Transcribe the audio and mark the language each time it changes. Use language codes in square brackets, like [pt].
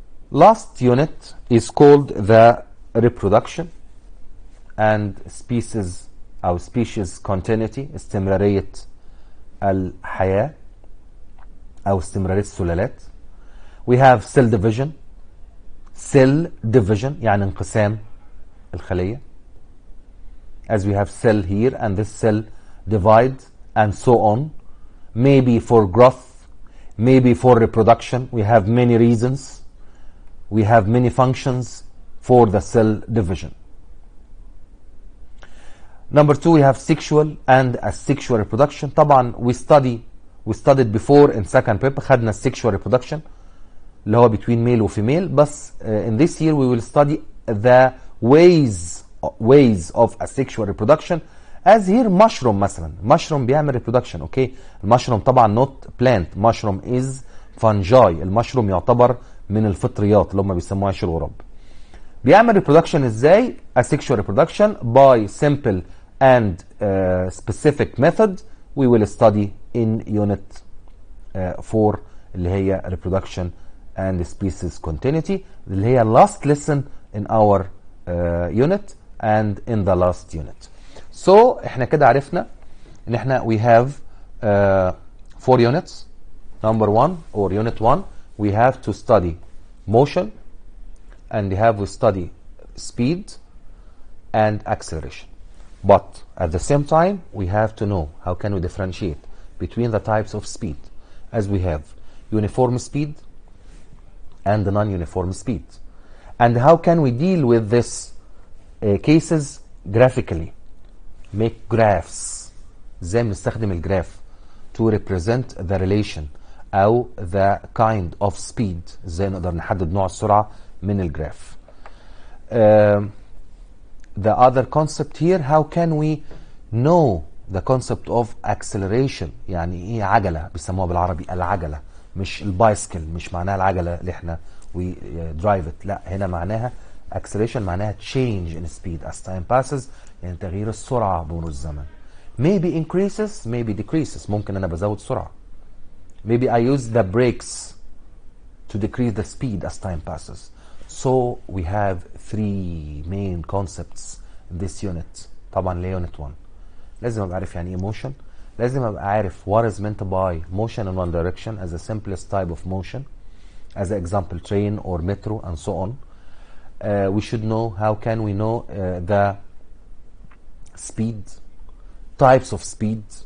[en] Last unit is called the reproduction and species أو species continuity، [ar] استمرارية الحياة أو استمرارية السلالات. [en] We have cell division. [ar] Cell division يعني انقسام الخلية. [en] As we have cell here and this cell divide and so on. Maybe for growth, maybe for reproduction. We have many reasons. We have many functions for the cell division. Number 2, we have sexual and asexual reproduction. طبعا we studied before in second prep خدنا sexual reproduction اللي هو between male و female. بس in this year we will study the ways of asexual reproduction. As here mushroom مثلا. mushroom بيعمل reproduction. okay. [ar] المشروم طبعا [en] not plant. mushroom is fungi. [ar] المشروم يعتبر من الفطريات اللي هم بيسموها عيش الغراب. [en] بيعمل reproduction ازاي؟ asexual reproduction by simple and specific method we will study in unit 4 اللي هي reproduction and species continuity اللي هي last lesson in our unit and in the last unit. [ar] So احنا كده عرفنا ان احنا [en] we have 4 units. Number 1 or unit 1 we have to study motion and we study speed and acceleration. But at the same time we have to know how can we differentiate between the types of speed, as we have uniform speed and non-uniform speed. And how can we deal with this cases graphically? Make graphs. [ar] ازاي بنستخدم الجراف [en] to represent the relation أو the kind of speed. [ar] ازاي نقدر نحدد نوع السرعة من الجراف. [en] The other concept here, how can we know the concept of acceleration? [ar] يعني ايه عجلة؟ بيسموها بالعربي العجلة، مش البايسكل. مش معناها العجلة اللي احنا [en] we drive it. [ar] لا، هنا معناها acceleration معناها [en] change in speed as time passes، [ar] يعني تغيير السرعة بمرور الزمن. [en] Maybe increases, maybe decreases. [ar] ممكن انا بزود سرعة. [en] Maybe I use the brakes to decrease the speed as time passes. So we have 3 main concepts in this unit. [ar] طبعا ليه unit 1 لازم ابقى عارف يعني ايه motion. لازم ابقى عارف [en] what is meant by motion in one direction as the simplest type of motion, as an example train or metro and so on. We should know how can we know the speed, types of speed.